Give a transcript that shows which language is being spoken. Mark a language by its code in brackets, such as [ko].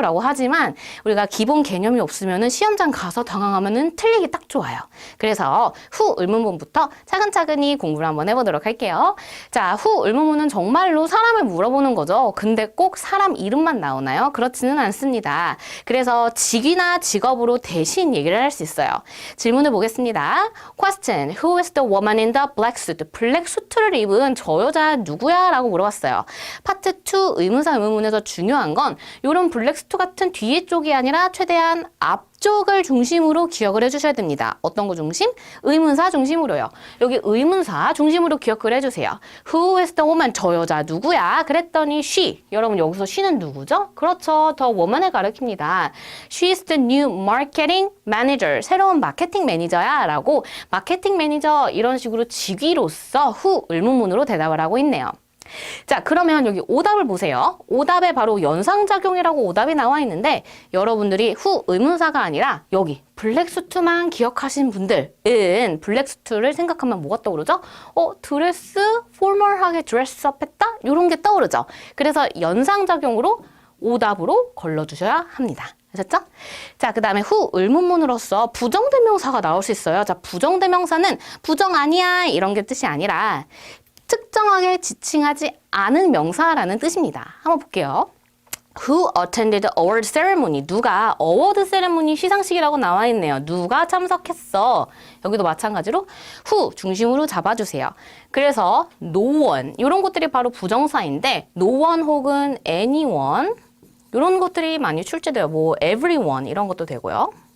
[ko] 라고 하지만 우리가 기본 개념이 없으면 시험장 가서 당황하면 틀리기 딱 좋아요. 그래서 who 의문문부터 차근차근히 공부를 한번 해보도록 할게요. 자, who 의문문은 정말로 사람을 물어보는 거죠. 근데 꼭 사람 이름만 나오나요? 그렇지는 않습니다. 그래서 직위나 직업으로 대신 얘기를 할 수 있어요. 질문을 보겠습니다. [en] Question, who is the woman in the black suit? [ko] 블랙 수트를 입은 저 여자 누구야? 라고 물어봤어요. 파트 2 의문사 의문문에서 중요한 건 이런 블랙 수트 같은 뒤에 쪽이 아니라 최대한 앞쪽을 중심으로 기억을 해주셔야 됩니다. 어떤 거 중심? 의문사 중심으로요. 여기 의문사 중심으로 기억을 해주세요. [en] Who is the woman? [ko] 저 여자 누구야? 그랬더니 [en] she. [ko] 여러분 여기서 she는 누구죠? 그렇죠. [en] the woman을 [ko] 가리킵니다. [en] She is the new marketing manager. [ko] 새로운 마케팅 매니저야 라고 마케팅 매니저 이런 식으로 직위로서 who 의문문으로 대답을 하고 있네요. 자, 그러면 여기 오답을 보세요. 오답에 바로 연상작용이라고 오답이 나와 있는데 여러분들이 후 의문사가 아니라 여기 블랙수트만 기억하신 분들은 블랙수트를 생각하면 뭐가 떠오르죠? 드레스, 포멀하게 드레스업 했다? 이런 게 떠오르죠. 그래서 연상작용으로 오답으로 걸러주셔야 합니다. 아셨죠? 자, 그 다음에 후 의문문으로서 부정대명사가 나올 수 있어요. 자, 부정대명사는 부정 아니야 이런 게 뜻이 아니라 특정하게 지칭하지 않은 명사라는 뜻입니다. 한번 볼게요. [en] Who attended the award ceremony? [ko] 누가 어워드 세레모니 시상식이라고 나와 있네요. 누가 참석했어? 여기도 마찬가지로 who 중심으로 잡아주세요. 그래서 no one 이런 것들이 바로 부정사인데 no one 혹은 anyone 이런 것들이 많이 출제돼요. 뭐 everyone 이런 것도 되고요.